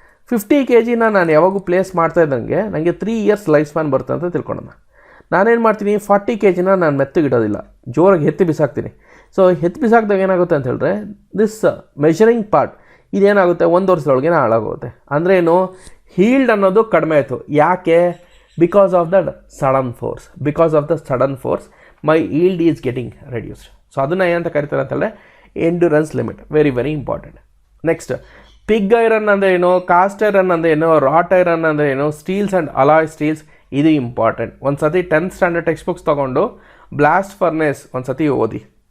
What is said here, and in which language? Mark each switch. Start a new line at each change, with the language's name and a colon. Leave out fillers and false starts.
Kannada: 50 kgನ ನಾನು ಯಾವಾಗೂ ಪ್ಲೇಸ್ ಮಾಡ್ತಾ ಇದ್ದಂಗೆ ನನಗೆ 3 years ಲೈಫ್ ಸ್ಪ್ಯಾನ್ ಬರುತ್ತೆ ಅಂತ ತಿಳ್ಕೊಳ್ಳೋಣ. ನಾನೇನು ಮಾಡ್ತೀನಿ? 40 kgನ ನಾನು ಮೆತ್ತಗಿಡೋದಿಲ್ಲ, ಜೋರಾಗಿ ಎತ್ತಿ ಬಿಸಾಕ್ತೀನಿ. ಸೊ ಎತ್ತಿ ಬಿಸಾಕಿದಾಗ ಏನಾಗುತ್ತೆ ಅಂತ ಹೇಳಿದ್ರೆ
English: this measuring part
Kannada: ಇದೇನಾಗುತ್ತೆ? 1 ವರ್ಷದೊಳಗೆ ಹಾಳಾಗೋಗುತ್ತೆ. ಅಂದರೆ ಏನು? ಹೀಲ್ಡ್ ಅನ್ನೋದು ಕಡಿಮೆ ಆಯಿತು. ಯಾಕೆ?
English: because of the sudden force my yield is getting reduced.
Kannada: So ಅದನ್ನು ಏನಂತ ಕರೀತಾರೆ ಅಂತಂದರೆ endurance limit.
English: Very very important.
Kannada: Next pig iron ಅಂದರೆ ಏನು? ಕಾಸ್ಟ್ ಐರನ್ ಅಂದರೆ ಏನು? ರಾಟ್ ಐರನ್ ಅಂದರೆ ಏನು? Steels and alloy steels. ಇದು ಇಂಪಾರ್ಟೆಂಟ್. ಒಂದು ಸತಿ 10th ಸ್ಟ್ಯಾಂಡರ್ಡ್ ಟೆಕ್ಸ್ಟ್ ಬುಕ್ಸ್ ತೊಗೊಂಡು ಬ್ಲಾಸ್ಟ್ ಫರ್ನೇಸ್ ಒಂದು ಸತಿ ಓದಿ.